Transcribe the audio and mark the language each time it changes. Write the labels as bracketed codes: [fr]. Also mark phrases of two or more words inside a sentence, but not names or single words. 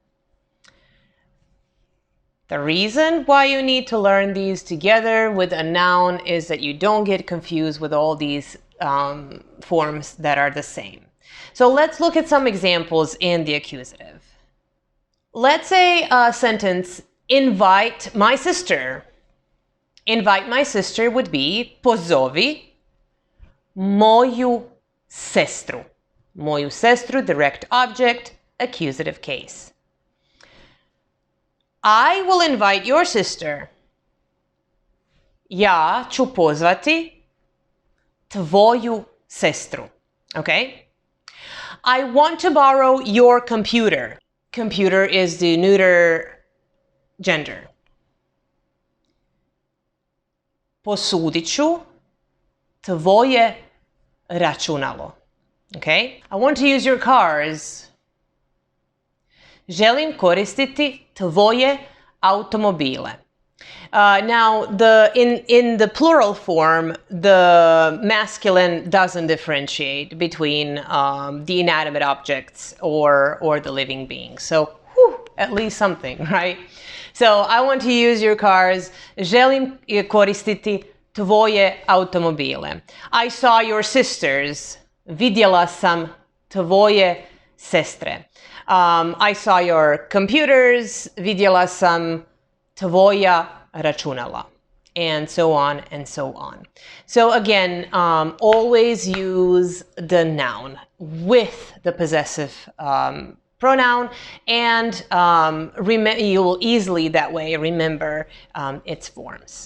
[en] The reason why you need to learn these together with a noun is that you don't get confused with all these forms that are the same. So let's look at some examples in the accusative. Let's say a sentence, invite my sister. Invite my sister would be [hr] pozovi moju sestru. Moju sestru, [en] direct object, accusative case. I will invite your sister. [hr] Ja ću pozvati tvoju sestru. [en] Okay? I want to borrow your computer. Computer is the neuter gender. [hr] Posudit ću tvoje računalo. [en] Okay? I want to use your cars. [hr] Želim koristiti tvoje automobile. [en] Now, in the plural form, the masculine doesn't differentiate between the inanimate objects or the living beings. So, at least something, right? So, I want to use your cars. [hr] Želim koristiti tvoje automobile. [en] I saw your sisters. [hr] Vidjela sam tvoje sestre. [en] I saw your computers. [hr] Vidjela sam tvoja računala, [en] and so on and so on. So again, always use the noun with the possessive pronoun, and you will easily that way remember its forms.